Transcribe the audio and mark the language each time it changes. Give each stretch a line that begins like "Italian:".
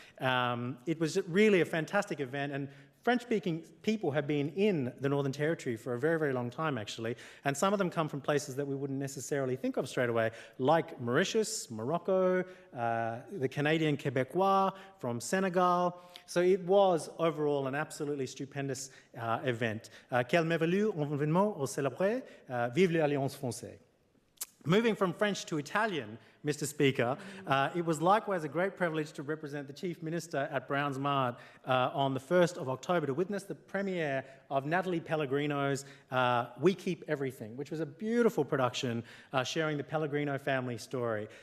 English: It was really a fantastic event, and French-speaking people have been in the Northern Territory for a very, very long time, actually, and some of them come from places that we wouldn't necessarily think of straight away, like Mauritius, Morocco, the Canadian Quebecois, from Senegal. So it was, overall, an absolutely stupendous event.
French: Quel merveilleux événement au célébrer. Vive l'Alliance Française.
English: Moving from French to Italian, Mr. Speaker, it was likewise a great privilege to represent the Chief Minister at Browns Mart on the 1st of October to witness the premiere of Natalie Pellegrino's We Keep Everything, which was a beautiful production sharing the Pellegrino family story.